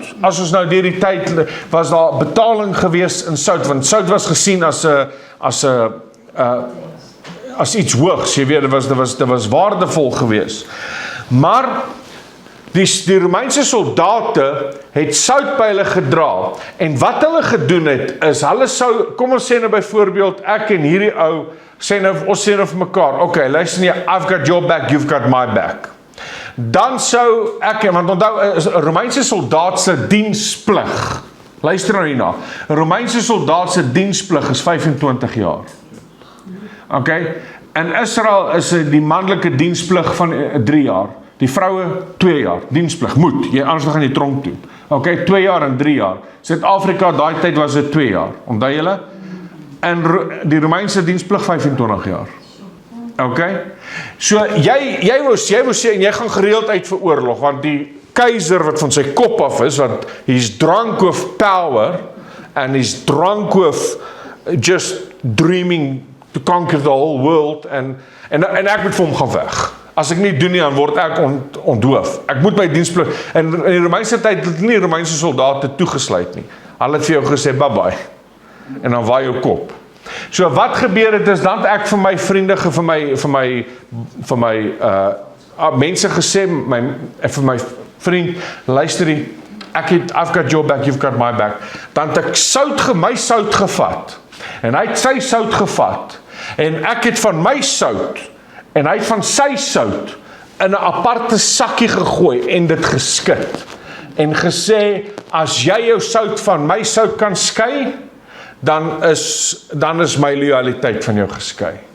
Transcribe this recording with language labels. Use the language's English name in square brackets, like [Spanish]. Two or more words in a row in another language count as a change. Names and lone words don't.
[Afrikaans] As ons nou deur die tyd, was daar betaling gewees in sout, want sout was gesien as iets hoogs, jy weet, dit was waardevol gewees. Maar die Romeinse soldate het sout by hulle gedra, en wat hulle gedoen het, is hulle sou, kom ons sê nou byvoorbeeld, ek en hierdie ou, ons sê nou vir mekaar, okay, luister nie, [English] I've got your back, you've got my back. [Afrikaans] Dan sou ek, want onthou, 'n Romeinse soldaat se diensplig, luister nou hierna, 'n Romeinse soldaat se diensplig is 25 jaar. Okay, in Israel is die manlike diensplig van 3 jaar, die vroue 2 jaar, diensplig, moet, anders gaan jy tronk toe. Okay, 2 jaar en 3 jaar. Suid-Afrika, daai tyd was dit 2 jaar, onthou julle? En die Romeinse diensplig 25 jaar. Okay, so jy wou sê, en jy gaan gereeld uit vir oorlog, want die keiser wat van sy kop af is, want [English] he's drunk with power, and he's drunk with just dreaming to conquer the whole world, [Afrikaans] en ek moet vir hom gaan weg. As ek nie doen nie, dan word ek ontdoof. Ek moet my diensplig, en in die Romeinse tyd het nie Romeinse soldate toegesluit nie. Hulle het vir jou gesê, [English] bye bye, [Afrikaans] en dan waai jou kop. So wat gebeur het is, dan ek vir my vriende, vir my mense gesê, vir my vriend, luister die, [English] I've got your back, you've got my back. [Afrikaans] Dan het ek my sout gevat, en hy het sy sout gevat, en ek het van my sout, en hy het van sy sout, in 'n aparte sakkie gegooi, en dit geskit, en gesê, as jy jou sout van my sout kan skei, dan is my loyaliteit van jou geskei.